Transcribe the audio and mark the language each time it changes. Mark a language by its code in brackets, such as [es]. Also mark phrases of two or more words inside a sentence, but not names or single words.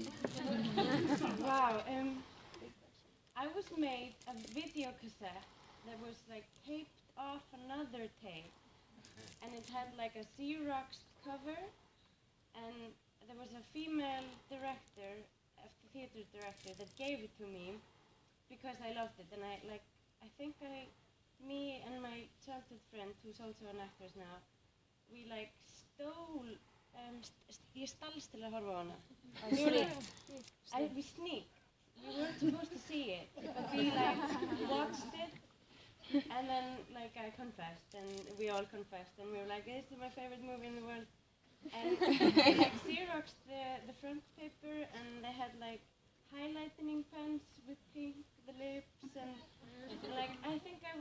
[is] wow, I was made a video cassette that was like taped off another tape, and it had like a Xerox cover, and there was a female director, a theater director, that gave it to me because I loved it, and me and my childhood friend, who's also an actress now, we like stole, ég stalst til að horfa á hana. [en] We sneaked. We weren't supposed to see it, but we like watched it, and then like I confessed, and we all confessed, and we were like, this is my favorite movie in the world. And they like Xeroxed the front paper, and they had like highlighting pens with pink, the lips, and like I think